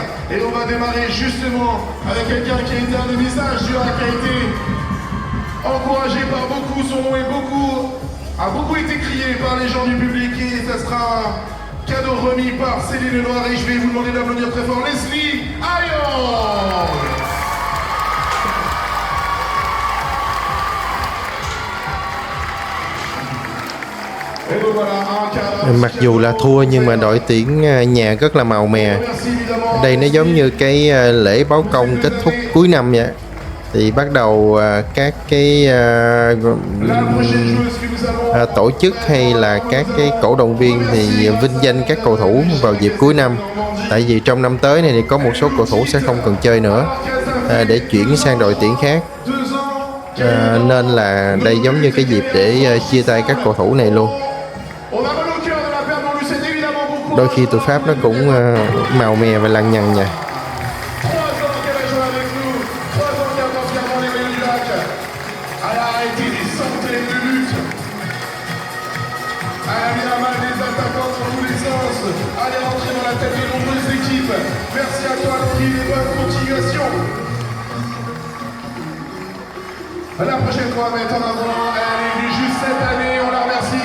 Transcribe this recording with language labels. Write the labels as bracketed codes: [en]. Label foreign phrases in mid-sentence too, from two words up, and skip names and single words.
[fr] Et on va démarrer justement avec quelqu'un qui a été un des visages du RAC, qui a été encouragé par beaucoup, son nom a beaucoup été crié par les gens du public et ça sera un cadeau remis par Céline Lenoir et je vais vous demander d'applaudir très fort Leslie Ayon. Et donc voilà, un cadre. [vi] Mặc dù là thua nhưng mà đội tuyển nhà rất là màu mè. Đây nó giống như cái lễ báo công kết thúc cuối năm vậy. Thì bắt đầu các cái tổ chức hay là các cái cổ động viên thì vinh danh các cầu thủ vào dịp cuối năm. Tại vì trong năm tới này thì có một số cầu thủ sẽ không cần chơi nữa để chuyển sang đội tuyển khác. Nên là đây giống như cái dịp để chia tay các cầu thủ này luôn. Đôi khi tụi Pháp nó cũng màu mè và lằng nhằng nha. [fr] Allez rentrer dans la tête de nombreuses équipes. Merci à toi Laurie et bonne continuation. La prochaine fois, mettre en avant, elle est venue juste cette année, on la remercie.